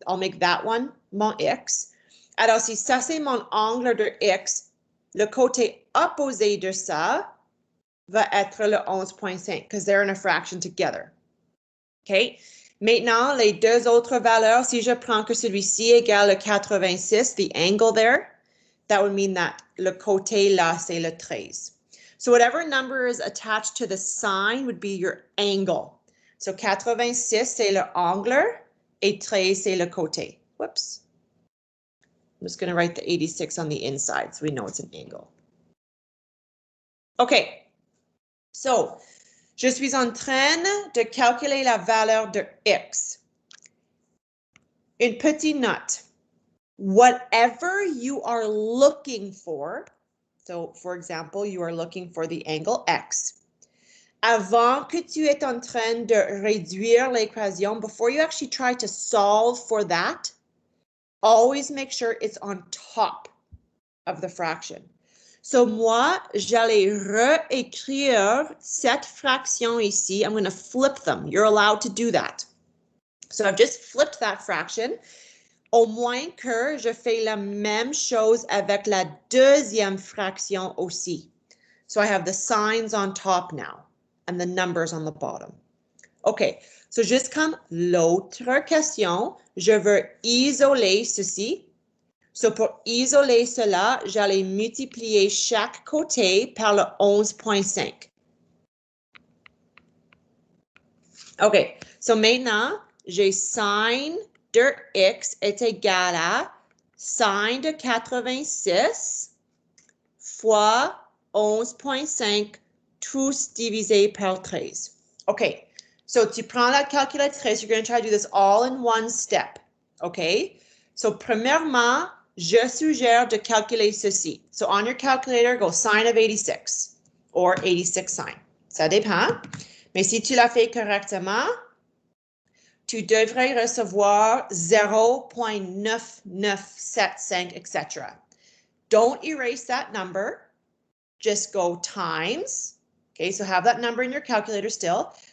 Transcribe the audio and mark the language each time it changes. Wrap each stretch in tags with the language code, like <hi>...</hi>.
<en>I'll make that one</en> <fr>mon X. Alors, si ça c'est mon angle de X, le côté opposé de ça va être le 11.5</fr> <en>because they're in a fraction together.</en> <fr>OK? Maintenant, les deux autres valeurs, si je prends que celui-ci égale le 86,</fr> <en>the angle there, that would mean that</en> <fr>le côté là, c'est le 13.</fr> <en>So whatever number is attached to the sign would be your angle.</en> <fr>So 86, c'est le angle, et 13, c'est le côté.</fr> <en>Whoops. I'm just going to write the 86 on the inside so we know it's an angle. OK.</en> <fr>So, je suis en train de calculer la valeur de X. Une petite note.</fr> <en>Whatever you are looking for, so for example, you are looking for the angle X.</en> <fr>Avant que tu es en train de réduire l'équation,</fr> <en>before you actually try to solve for that, always make sure it's on top of the fraction.</en> <fr>So moi, j'allais réécrire cette fraction ici.</fr> <en>I'm going to flip them. You're allowed to do that. So I've just flipped that fraction.</en> <fr>Au moins que je fais la même chose avec la deuxième fraction aussi.</fr> <en>So I have the signs on top now and the numbers on the bottom.</en> <fr>OK, so juste comme l'autre question, je veux isoler ceci. So pour isoler cela, j'allais multiplier chaque côté par le 11.5. OK, so maintenant, j'ai sin de x est égal à sin de 86 fois 11.5 tous divisé par 13.</fr> <en>OK, so</en> <fr>tu prends la calculatrice,</fr> <en>you're going to try to do this all in one step.</en> <fr>OK, so premièrement, je suggère de calculer ceci.</fr> <en>So on your calculator, go sine of 86 or 86 sine.</en> <fr>Ça dépend. Mais si tu l'as fait correctement, tu devrais recevoir 0.9975, etc.</fr> <en>Don't erase that number. Just go times. Okay, so have that number in your calculator still.</en>